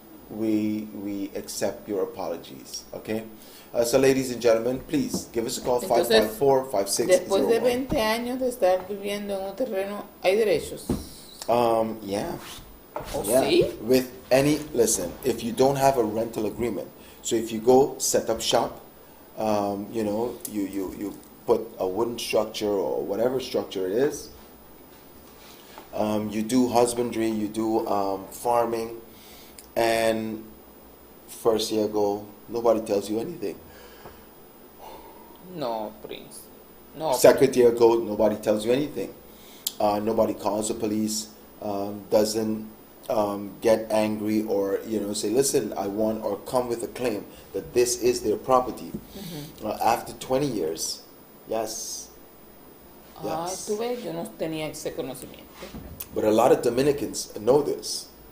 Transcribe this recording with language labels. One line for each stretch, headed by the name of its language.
English: We accept your apologies. Okay? So ladies and gentlemen, please give us a call.
Spanish: Entonces, 554-5601. Después de 20 años de estar viviendo en un terreno, ¿hay derechos?
English: Yeah. Oh, Yeah.
Spanish: ¿sí?
English: With any, listen, if you don't have a rental agreement, so if you go set up shop, you put a wooden structure or whatever structure it is, you do husbandry, you do farming, and first year go, nobody tells you anything. No, Prince. No. Second year go, nobody tells you anything. Nobody calls the police, doesn't get angry or say, listen, I want, or come with a claim that this is their property. Mm-hmm. After 20 years, yes.
Spanish: Tú ves, yo no tenía ese conocimiento.
English: But a lot of Dominicans know this.